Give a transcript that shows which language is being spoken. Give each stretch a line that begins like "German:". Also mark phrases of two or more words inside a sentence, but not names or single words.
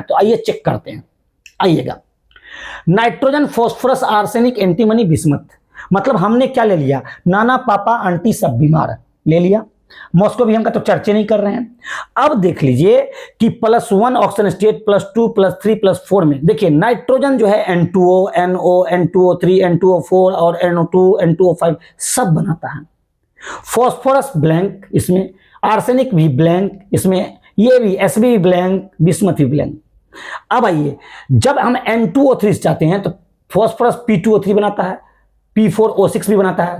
Hindi: तो आइए चेक करते हैं, आइएगा।
English: Nitrogen, phosphorus, arsenic, antimony, bismuth,
Hindi: मतलब हमने क्या ले लिया, नाना पापा आंटी सब बीमार ले लिया। मॉस्को भी हम का तो चर्चा नहीं कर रहे हैं। अब देख लीजिए कि +1
English: oxygen state,
Hindi: +2, +3, +4 में देखिए नाइट्रोजन जो है N2O, NO, N2O3, N2O4 और NO2, N2O5 सब बनाता है।
English: phosphorus blank
Hindi: इसमें, आर्सेनिक भी ब्लैंक इसमें, ये भी Sb भी ब्लैंक, बिस्मथ भी ब्लैंक। अब आइए, जब हम N2O3 चाहते हैं तो फॉस्फोरस P2O3 बनाता है, P4O6 भी बनाता है।